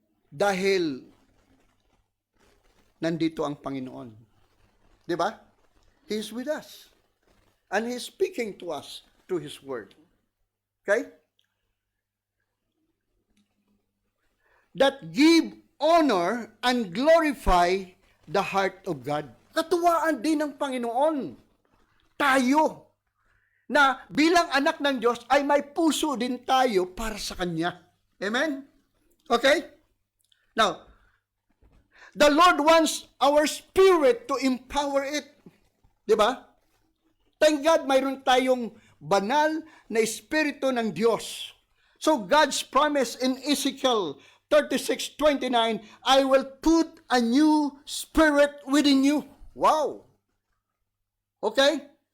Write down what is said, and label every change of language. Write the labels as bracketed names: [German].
[Filipino] Dahil nandito ang Panginoon. Di ba? [English] He is with us. And He is speaking to us through His Word. Okay? That give honor and glorify the heart of God. [Filipino] Katuwaan din ng Panginoon. Tayo, na bilang anak ng Diyos ay may puso din tayo para sa Kanya. [English] Amen? Okay? Now, the Lord wants our spirit to empower it. [Filipino] Diba? [English] Thank God, [Filipino] mayroon tayong banal na espiritu ng Diyos. [English] So, God's promise in Ezekiel 36:29, I will put a new spirit within you. Wow! Okay?